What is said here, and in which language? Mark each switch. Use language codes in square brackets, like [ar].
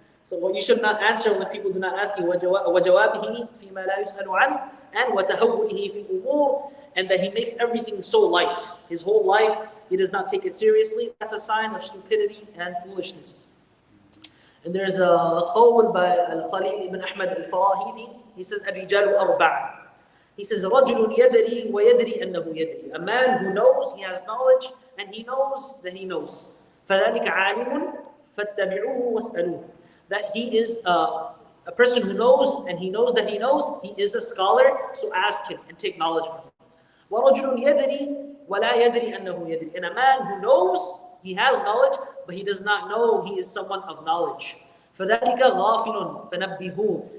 [en] So you should not answer when people do not ask you. [ar] وجوابه فيما لا يسأل عنه and وتهوره في الأمور. [en] And that he makes everything so light. His whole life, he does not take it seriously. That's a sign of stupidity and foolishness. And there's a qawl by Al-Khalil ibn Ahmad al-Farahidi. He says, الرجال أربعة. He says, رجل يدري ويدري أنه يدري. A man who knows, he has knowledge, and he knows that he knows. [ar] فذلك عالم فاتبعوه واسألوه. [en] That he is a person who knows, and he knows that he knows. He is a scholar, so ask him and take knowledge from him. [ar] وَرَجُلٌ يَدْرِي وَلَا يَدْرِي أَنَّهُ يَدْرِي. [en] And a man who knows, he has knowledge, but he does not know he is someone of knowledge. [ar] فَذَلِكَ غَافِلٌ فَنَبِّهُ.